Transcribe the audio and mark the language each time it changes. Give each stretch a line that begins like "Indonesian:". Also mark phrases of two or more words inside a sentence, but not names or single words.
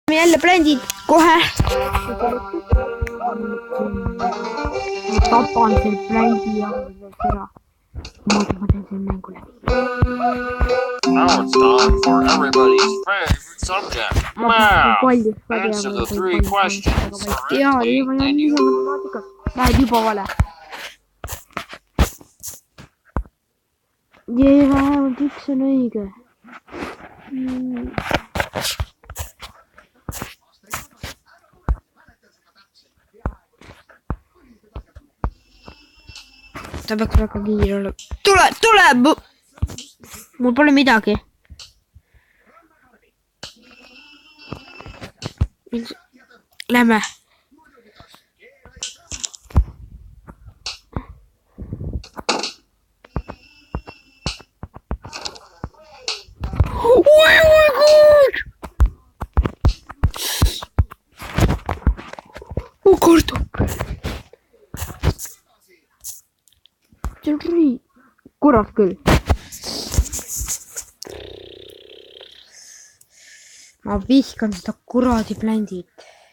Estonian: jälle brändid kohe. tapan selle brändi ja ära. Ma teen selle mängu läbi.
English: Now it's time for everybody's favorite subject. Math. Answer the 3 questions correctly and you...
Estonian: Läheb juba vale. Jee, vähemalt üks on õige. Ta peaks väga kiire olema. Tule! Mul pole midagi. Lähme.
English: Oh my god!
Estonian: Oh kartub. Kurat küll. Ma vihkan seda kuradi bländit.